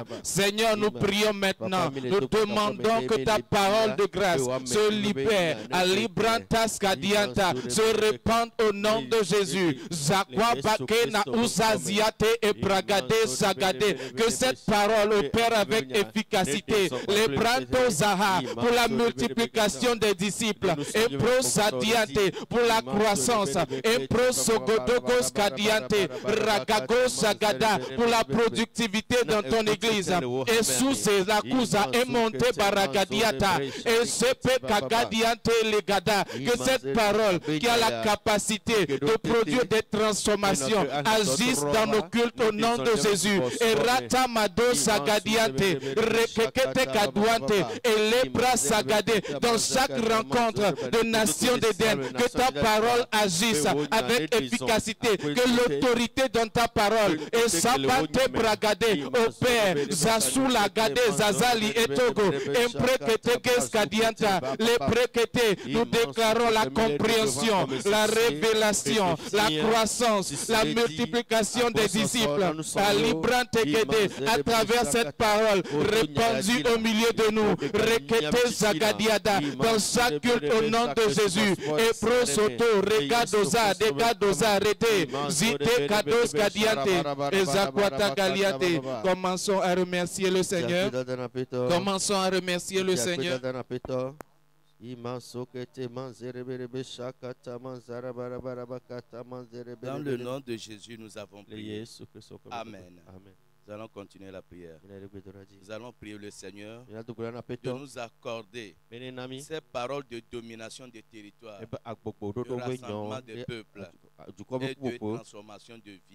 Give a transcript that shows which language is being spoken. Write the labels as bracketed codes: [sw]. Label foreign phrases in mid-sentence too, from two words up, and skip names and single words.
[fr] Seigneur, nous prions maintenant. Nous demandons que ta parole de grâce se libère à Librantas Kadianta, se répande au nom de Jésus. Zakwa Bakena Uzaziate et Bragade Sagade. Que cette parole opère avec efficacité. Les Branto Zaha pour la multiplication des disciples, et pro sadiante pour la croissance, et pro sogodogos kadiante, ragago sagada pour la productivité dans ton église, et sous ces accusa et monte baragadiata, et sepe kagadiante legada. Que cette parole qui a la capacité de produire des transformations agisse dans nos cultes au nom de Jésus. Et ratamado sagadiante, rekekete kadouante, et lebra sagade dans chaque rencontre de nations d'Éden, que ta parole agisse avec efficacité, que l'autorité dans ta parole et sabate bragade au Père, Zasula gade Zazali et Togo, imprekete keskadianta, les prekete, nous déclarons la compréhension, la révélation, la croissance, la multiplication des disciples, à Librante Gede, à travers cette parole répandue au milieu de nous, rekete Zagadiada, dans chaque culte au nom de Jésus. Et pro soto regadoza degadoza rete zite kados kadiante et zakwata galiate. Commençons à remercier le Seigneur. Commençons à remercier le Seigneur. Dans le nom de Jésus, nous avons prié. Amen. Nous allons continuer la prière. Nous allons prier le Seigneur de nous accorder ces paroles de domination des territoires, de rassemblement des peuples et de transformation de vie.